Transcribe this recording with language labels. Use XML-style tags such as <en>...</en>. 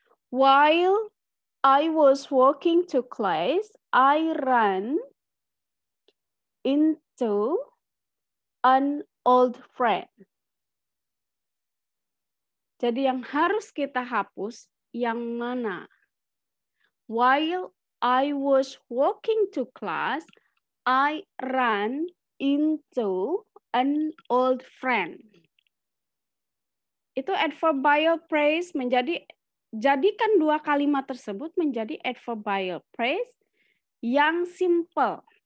<en>While I was walking to class, I ran into an old friend.</en> <id>Jadi yang harus kita hapus yang mana?</id> <en>While I was walking to class, I ran into an old friend.</en> <id>Itu adverbial phrase jadikan dua kalimat tersebut menjadi adverbial phrase yang simple.</id>